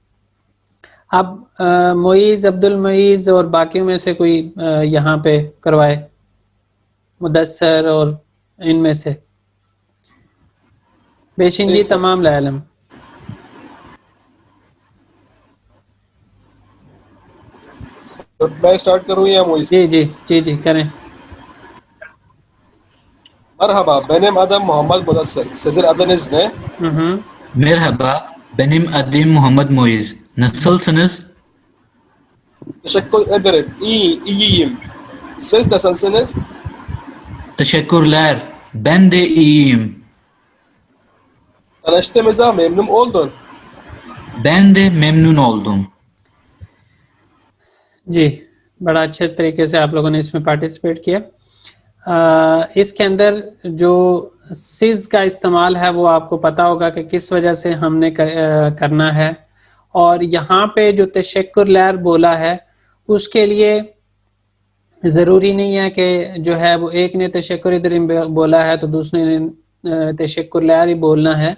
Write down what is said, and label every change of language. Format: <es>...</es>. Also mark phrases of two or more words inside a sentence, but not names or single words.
<hi>अब मोईज, अब्दुल मोईज और बाकियों में से कोई यहाँ पे करवाए, मुदस्सर और इनमें से बेशिंजी तमाम लायलम। मैं स्टार्ट करूं या मोइस? जी जी जी जी करें।</hi> <tr>Merhaba, benim adım Muhammed Mudassir. Sizin adınız ne? Merhaba, benim adım Muhammed Moiz. Nasılsınız? Teşekkür ederim. İyiyim. Siz nasılsınız? Teşekkürler. Ben de iyiyim. Tanıştığımıza memnun oldum. Ben de memnun oldum.</tr> <hi>जी, बड़ा अच्छे तरीके से आप लोगों ने इसमें पार्टिसिपेट किया। इसके अंदर जो सिज का इस्तेमाल है वो आपको पता होगा कि किस वजह से हमने करना है। और यहाँ पे जो तशक्कुर लैर बोला है उसके लिए ज़रूरी नहीं है कि जो है वो एक ने</hi> <tr>teşekkür ederim</tr> <hi>बोला है तो दूसरे ने तशक्कुर लैर ही बोलना है।</hi>